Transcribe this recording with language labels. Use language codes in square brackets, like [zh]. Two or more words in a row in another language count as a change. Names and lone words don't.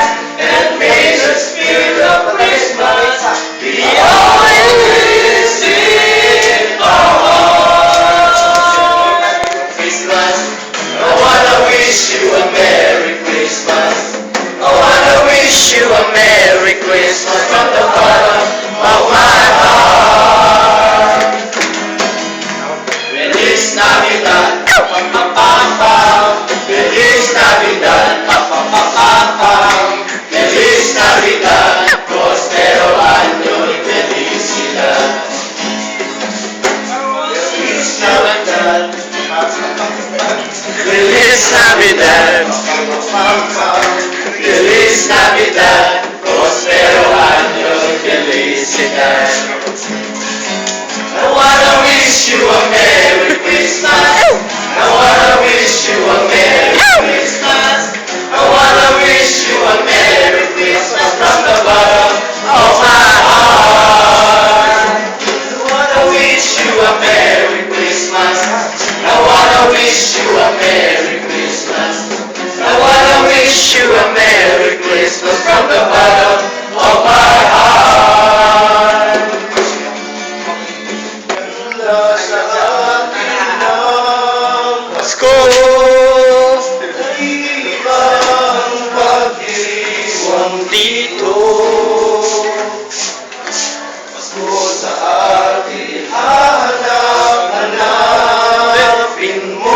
[en] And may the spirit of Christmas be always in our hearts. Christmas, I wanna wish you a Merry Christmas. I wanna wish you a Merry Christmas from the bottom of my heart. [es] Feliz Navidad, pa pa pa pa. Feliz Navidad, pa pa pa pa pa. Feliz Navidad, prospero año y felicidad. Feliz Navidad, Feliz Navidad, Feliz Navidad, prospero año y felicidad. [en] I wanna wish you a Merry Christmas. I wanna wish you a Merry Christmas. I wanna wish you a Merry Christmas from the bottom of my heart. I wanna wish you a Merry Christmas. I wanna wish you a Merry Christmas. I wanna wish you a Merry Christmas from the bottom of my heart. [tl] Ganda sa atin ng Pasko, naiibang pag-iwang dito. Pasko sa atin, hanap-hanapin mo.